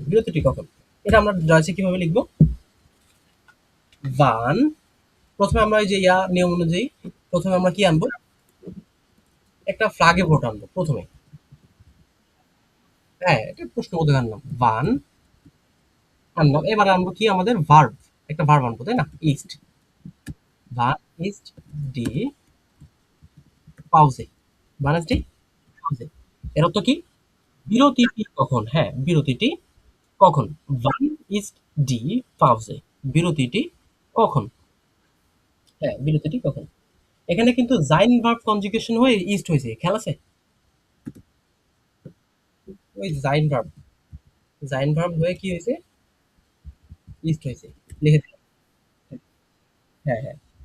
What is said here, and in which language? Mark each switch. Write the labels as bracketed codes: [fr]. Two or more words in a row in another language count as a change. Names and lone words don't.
[bn] বিরতিটি কখন? এটা আমরা ডয়েচে কিভাবে লিখব? wann, প্রথমে আমরা এই যে নিয়ম অনুযায়ী প্রথমে আমরা কি আনবো? একটা ফ্লাগে ভোট আনবো প্রথমে। হ্যাঁ, এটা প্রশ্নবোধক আনলাম। wann আনলাম। এবার আনবো কি আমাদের ভার্ব। একটা ভার্ব আনবো, তাই না? ইস্ট। [de] wann ist die Pause? wann ist die Pause? [bn] এর অর্থ কি? বিরতিটি কখন? হ্যাঁ, বিরতিটি কখন? [de] wann ist die Pause? [bn] বিরতিটি কখন? হ্যাঁ, বিরতিটি কখন? এখানে কিন্তু জাইন [en] verb conjugation [bn] হয়ে ইস্ট হয়েছে, খেয়াল আছে? ওই জাইন ভার্ব হয়ে কি হয়েছে? ইস্ট হয়েছে। লিখে দিলাম। হ্যাঁ, হ্যাঁ।